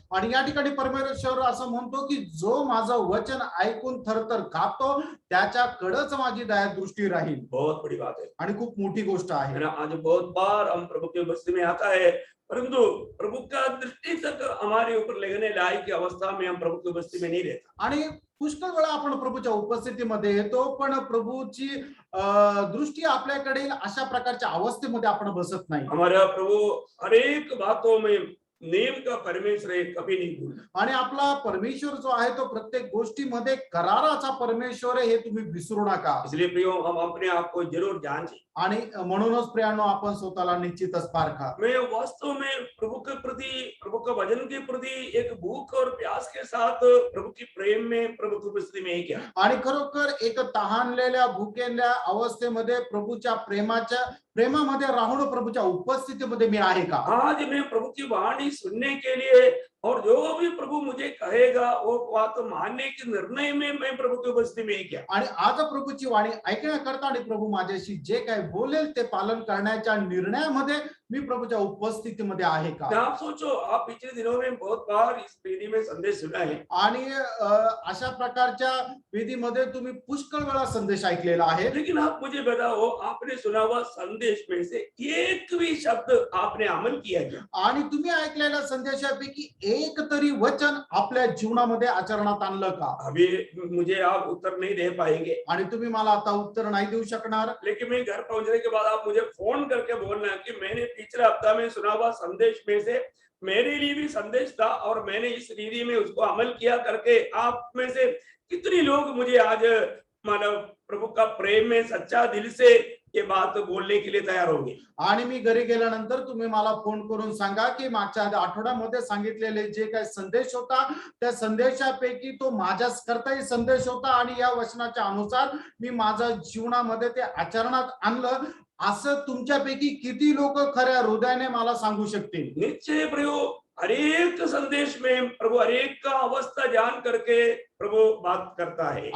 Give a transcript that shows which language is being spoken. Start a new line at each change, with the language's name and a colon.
Marathi: आणि या ठिकाणी परमेश्वर असं म्हणतो की जो माझं वचन ऐकून थरथर कापतो त्याच्याकडेच माझी दया दृष्टी राहील.
Hindi: बहुत बड़ी बात है
Marathi: आणि खूप मोठी गोष्ट आहे.
Hindi: ना, आज बहुत बार हम प्रभु के उपस्थिति में आता है, परंतु प्रभु का दृष्टि तक हमारे ऊपर लगने लायक की अवस्था में हम प्रभु की उपस्थिति में नहीं रहता।
Marathi: आणि पुष्कळ वेळा आपण प्रभूच्या उपस्थितीमध्ये येतो पण प्रभूची दृष्टी आपल्याकडे अशा प्रकारच्या अवस्थेमध्ये आपण बसत नाही.
Hindi: हमारा प्रभु हर एक बातों में नियम का परमेश्वर है, कभी नहीं भूलना।
Marathi: आणि आपला परमेश्वर जो आहे तो प्रत्येक गोष्टीमध्ये कराराचा परमेश्वर आहे हे तुम्ही विसरू नका.
Hindi: इसलिए प्रियो, हम अपने आप को जरूर जांचें।
Marathi: आणि म्हणूनच प्रियानो आपण स्वतःला निश्चितच पारखा.
Hindi: मैं वास्तव में प्रभु के प्रति, प्रभु का वचन के प्रति एक भूख और प्यास के साथ प्रभु की प्रेम में, प्रभु की उपस्थिति में ही क्या,
Marathi: आणि खरोखर एक तहानलेल्या भुकेल्या अवस्थेमध्ये प्रभूच्या प्रेमामध्ये राहून प्रभूच्या उपस्थितीमध्ये मी आहे का.
Hindi: आज मैं प्रभु की वाणी सुनने के लिए और जो भी प्रभु मुझे कहेगा वो बात मानने के निर्णय में मैं प्रभु की उपस्थिति में ही क्या.
Marathi: आणि आज प्रभूची वाणी ऐकण्याकरता आणि प्रभू माझ्याशी जे काही बोलेल ते पालन करण्याच्या निर्णयामध्ये मी प्रभूच्या उपस्थितीमध्ये आहे का.
Hindi: आप सोचो, आप पिछले दिनों में बहुत बार इस वेदी में संदेश सुना है,
Marathi: आणि अशा प्रकारच्या विधीमध्ये तुम्ही पुष्कळ वेळा संदेश ऐकलेला आहे.
Hindi: लेकिन आप मुझे बताओ, आपने सुना हुआ संदेश में से एक भी शब्द आपने अमल किया क्या?
Marathi: आणि तुम्ही ऐकलेल्या संदेशापैकी एक तरी वचन आपल्या जीवनामध्ये आचरणात आणलं का.
Hindi: अभी मुझे आप उत्तर नहीं दे पाएंगे,
Marathi: आणि तुम्ही मला आता उत्तर नाही देऊ शकणार.
Hindi: लेकिन मैं घर पहुंचने के बाद आप मुझे फोन करके बोलना कि मैंने पिछले हफ्ता में सुना हुआ संदेश में से मेरे लिए भी संदेश था और मैंने इस रीति में उसको अमल किया करके आप में से कितने लोग मुझे आज मानव प्रभु का प्रेम में सच्चा दिल से ये बात बोलने के लिए तैयार होंगे.
Marathi: आणि मी घरी गेल्यानंतर तुम्ही मला फोन करून सांगा की मागच्या आठवड्यामध्ये सांगितलेले जे काही संदेश होता त्या संदेशापैकी तो माझ्याच करताही संदेश होता आणि या वचनाच्या अनुसार मी माझ्या जीवनामध्ये ते आचरणात आणलं असं तुमच्यापैकी किती लोक खऱ्या हृदयाने मला सांगू शकतील.
Hindi: निश्चय प्रयोग हरेक संदेश में प्रभु हरेक का अवस्था जान करके प्रभु बात करता है.